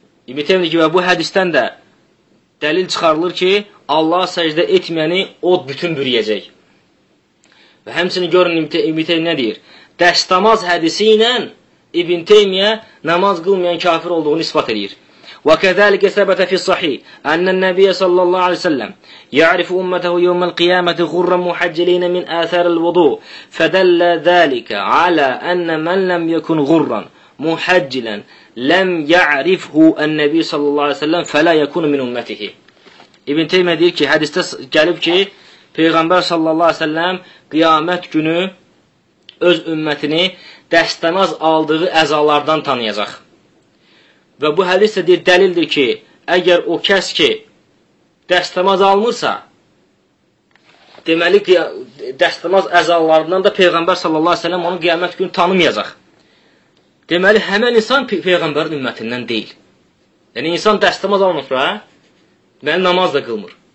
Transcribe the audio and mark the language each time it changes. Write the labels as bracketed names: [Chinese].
[Azerbaijani] İbn-i Teymiyyə ki, və bu hədistən də dəlil çıxarılır ki, Allah səcdə etməyəni od bütün bürüyəcək. Və həmsini görün, İbn-i Teymiyyə nə deyir? Dəstəmaz hədisi ilə İbn-i Teymiyyə namaz qılmayan kafir olduğunu ispat eləyir. [Arabic] وكذلك ثبت في الصحيح أن النبي صلى الله عليه وسلم يعرف أمته يوم القيامة غرا محجلين من آثار الوضوء فدل ذلك على أن من لم يكن غرا محجلا لم يعرفه النبي صلى الله عليه وسلم فلا يكون من أمته ابن تيمية [Azerbaijani] deyir ki hadiste gelip ki Peygamber sallallahu aleyhi ve sellem kıyamet günü öz ümmetini dəstəmaz aldığı əzalardan tanıyacak. Və bu hədis də dəlildir ki, əgər o kəs ki, dəstəmaz almırsa, deməli dəstəmaz əzalarından da Peyğəmbər sallallahu əleyhi və səlləm onu qiyamət günü tanımayacaq. Deməli, həmən insan Peyğəmbərin ümmətindən deyil. Yəni, insan dəstəmaz almırsa, deməli, namaz da qılmır.